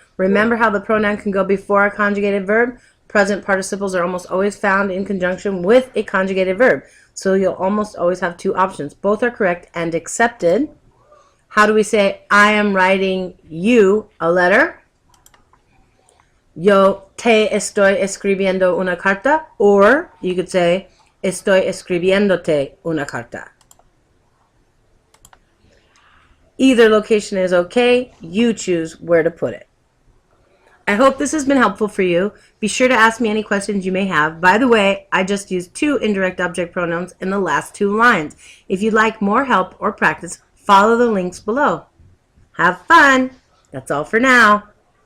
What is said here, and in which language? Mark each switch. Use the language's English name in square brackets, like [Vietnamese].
[English] Remember how the pronoun can go before a conjugated verb? Present participles are almost always found in conjunction with a conjugated verb. So you'll almost always have two options. Both are correct and accepted. How do we say, I am writing you a letter? [Spanish] Yo te estoy escribiendo una carta. [English] Or you could say, [Spanish] estoy escribiéndote una carta. [English] Either location is okay. You choose where to put it. I hope this has been helpful for you. Be sure to ask me any questions you may have. By the way, I just used 2 indirect object pronouns in the last 2 lines. If you'd like more help or practice, follow the links below. Have fun! That's all for now.